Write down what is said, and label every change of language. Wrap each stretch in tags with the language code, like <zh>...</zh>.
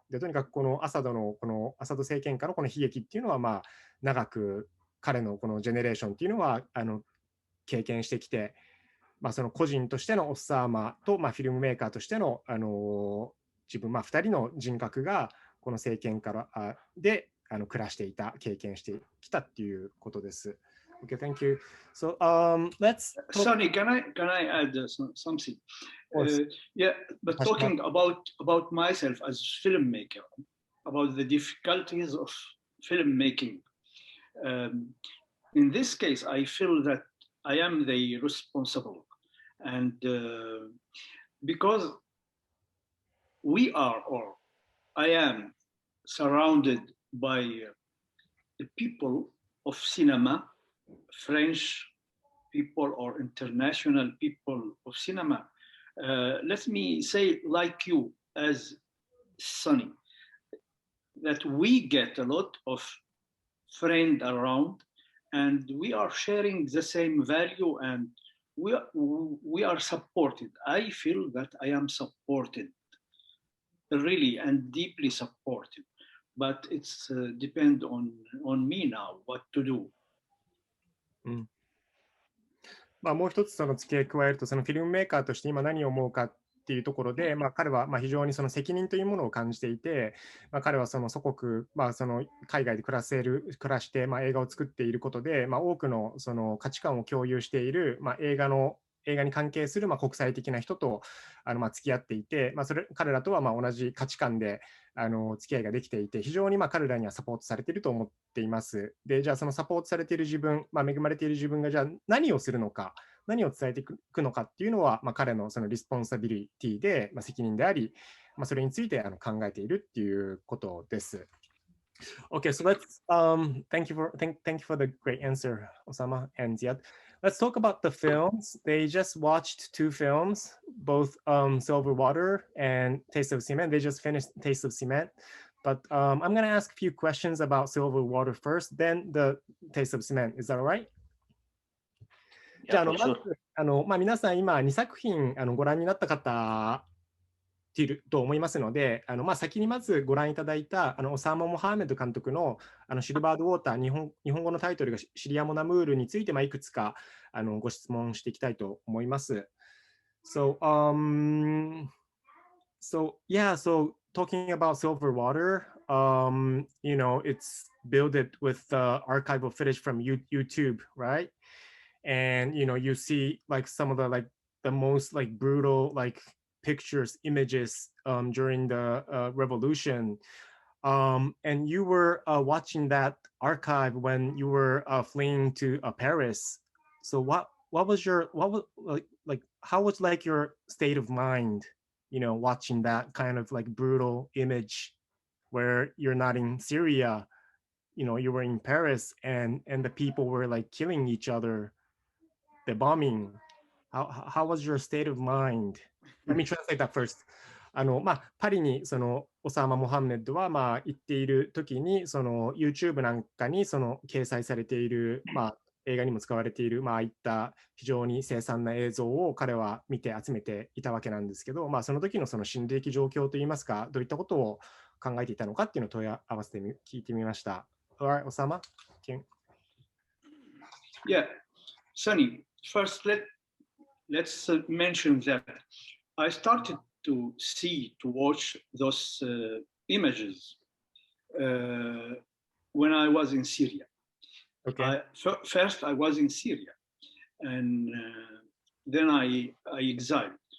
<ja>でとにかくこのアサド政権下のこの悲劇っていうのは長く彼のこのジェネレーションっていうのは経験してきて、その個人としてのオッサーマと、フィルムメーカーとしての、自分、2人の人格がこの政権からで暮らしていた、経験してきたっていうことです。</ja> <en>Okay, thank you. So, let's. Sonny, can I add something? Yeah, but talking about myself as a filmmaker, about the difficulties of filmmaking. In this case, I feel that I am the responsible, and because we are, or I am, surrounded by the people of cinema, French people or international people of cinema. Let me say, like you, as Sonny, that we get a lot of friends around, and we are sharing the same value, and we are supported. I feel that I am supported, really, and deeply supported. But it's depend on me now what to do.</en> <ja>もう一つその付け加えると、そのフィルムメーカーとして今何を思うかっていうところで、彼は非常にその責任というものを感じていて、彼はその祖国、その海外で暮らして、映画を作っていることで、多くのその価値観を共有している、映画に関係する国際的な人と付き合っていて、彼らとは同じ価値観で付き合いができていて、非常に彼らにはサポートされていると思っています。で、じゃあそのサポートされている自分、恵まれている自分がじゃあ何をするのか、何を伝えていくのかっていうのは、彼のそのリスポンサビリティで、責任であり、それについて考えているっていうことです。</ja> <en>Okay, so let's thank you for the great answer, Osama and Ziad. Let's talk about the films. They just watched two films, both Silver Water and Taste of Cement. They just finished Taste of Cement. But I'm going to ask a few questions about Silver Water first, then the Taste of Cement. Is that all right?</en> <ja>じゃあ、まず皆さん今2作品ご覧になった方いると思いますので、先にまずご覧いただいたオサーマ・モハーメド監督のシルバード・ウォーター、日本語のタイトルがシリア・モナムールについていくつかご質問していきたいと思います。</ja> <en>So talking about Silver Water, you know, it's built with archival footage from YouTube, right? And you know, you see like some of the most brutal pictures, images during the revolution. And you were watching that archive when you were fleeing to Paris. So how was your state of mind, you know, watching that kind of brutal image where you're not in Syria, you know, you were in Paris and the people were killing each other, the bombing. How was your state of mind? Let me translate that first.</en> <ja>パリにそのオサーマ・モハンメッドは行っている時にその YouTube なんかにその掲載されている、映画にも使われている、ああいった非常に凄惨な映像を彼は見て集めていたわけなんですけど、その時のその心理的状況といいますか、どういったことを考えていたのかっていうのを問い合わせて聞いてみました。</ja> <en>Alright, Osama? Yeah, Sunny. first let's mention that I started to watch those images when I was in Syria. Okay. First, I was in Syria, and then I exiled.</en>